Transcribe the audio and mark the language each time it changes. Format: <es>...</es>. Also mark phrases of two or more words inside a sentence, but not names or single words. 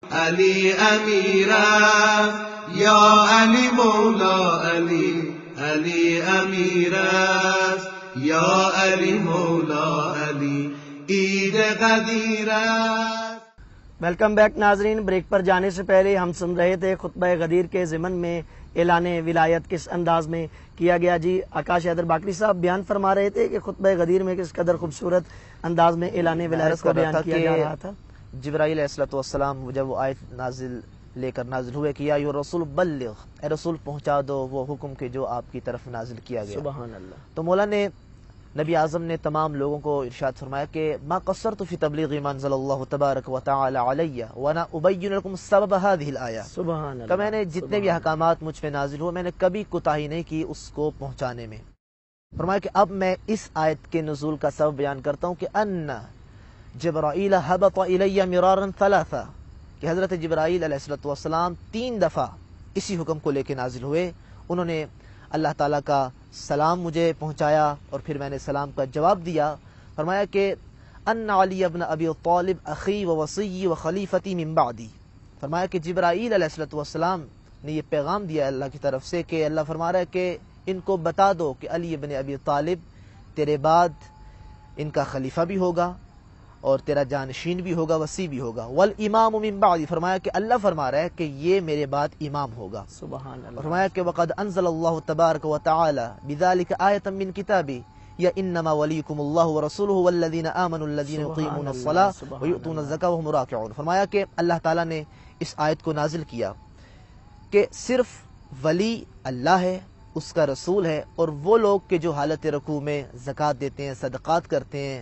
<fa>علی امیر است یا علی مولا علی علی امیر است یا علی مولا علی عید غدیر است۔</fa> <ur>ویلکم بیک ناظرین، بریک پر جانے سے پہلے ہم سن رہے تھے خطبہ غدیر کے ضمن میں اعلان ولایت کس انداز میں کیا گیا۔ جی آکاش حیدر باقری صاحب بیان فرما رہے تھے کہ خطبہ غدیر میں کس قدر خوبصورت انداز میں اعلان ولایت کا بیان کیا جا رہا تھا۔ جبرائیل علیہ السلام جب وہ آیت لے کر نازل ہوئے کہ</ur> <ar>یا ایھا الرسول بلغ،</ar> <ur>اے رسول پہنچا دو وہ حکم کے جو آپ کی طرف نازل کیا گیا۔</ur> <ar>سبحان اللہ۔</ar> <ur>تو مولا نے، نبی اعظم نے تمام لوگوں کو ارشاد فرمایا کہ</ur> <ar>ما قصرت فی تبلیغ ما انزل اللہ تبارک و تعالی علی وانا ابین لکم سبب هذه الآیہ۔ سبحان اللہ۔</ar> <ur>کہ میں نے جتنے بھی احکامات مجھ پہ نازل ہوئے میں نے کبھی کوتاہی نہیں کی اس کو پہنچانے میں۔ فرمایا کہ اب میں اس آیت کے نزول کا سبب بیان کرتا ہوں کہ</ur> <ar>ان جبرائیل هبط الی مرارا ثلاثا،</ar> <ur>کہ حضرت جبرائیل علیہ السلام 3 دفعہ اسی حکم کو لے کے نازل ہوئے۔ انہوں نے اللہ تعالیٰ کا سلام مجھے پہنچایا اور پھر میں نے سلام کا جواب دیا۔ فرمایا کہ</ur> <ar>ان علی ابن ابی طالب اخی و وصی و خلیفتی من بعدی۔</ar> <ur>فرمایا کہ جبرائیل علیہ السلام نے یہ پیغام دیا اللہ کی طرف سے کہ اللہ فرما رہا ہے کہ ان کو بتا دو کہ علی ابن ابی طالب تیرے بعد ان کا خلیفہ بھی ہوگا اور تیرا جانشین بھی ہوگا، وصی بھی ہوگا۔</ur> <ar>والامام من بعدی،</ar> <ur>فرمایا کہ اللہ فرما رہا ہے کہ یہ میرے بعد امام ہوگا۔</ur> <ar>سبحان اللہ۔</ar> <ur>فرمایا کہ</ur> <ar>وقد انزل اللہ تبارک و تعالی بذلک آیۃ من کتابی یا انما ولیکم اللہ ورسولہ والذین آمنوا الذین یقیمون الصلاۃ ویؤتون الزکاۃ وهم راکعون۔</ar> <ur>فرمایا کہ اللہ تعالیٰ نے اس آیت کو نازل کیا کہ صرف ولی اللہ ہے، اس کا رسول ہے، اور وہ لوگ کہ جو حالت رکوع میں زکوٰۃ دیتے ہیں، صدقات کرتے ہیں۔</ur>